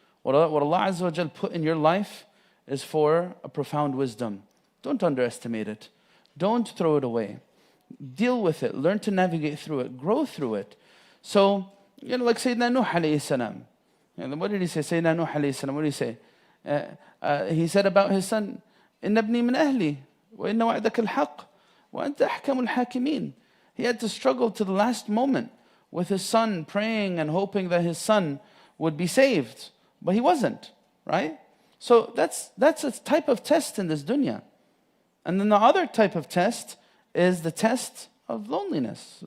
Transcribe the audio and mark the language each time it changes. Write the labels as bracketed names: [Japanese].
[English] What Allah Azza wa Jal put in your life is for a profound wisdom. Don't underestimate it. Don't throw it away. Deal with it. Learn to navigate through it. Grow through it. So, like Sayyidina Nuh alayhi salam. What did he say? Sayyidina Nuh alayhi salam, what did he say? He said about his son, [Arabic] إِنَّ ابْنِي مِنْ أَهْلِي وَإِنَّ وَعْدَكَ الْحَقِّ وَأَنْتَ أَحْكَمُ الْحَاكِمِينَ. [English] He had to struggle to the last moment with his son, praying and hoping that his son would be saved. But he wasn't, right? So that's a type of test in this dunya. And then the other type of test is the test of loneliness.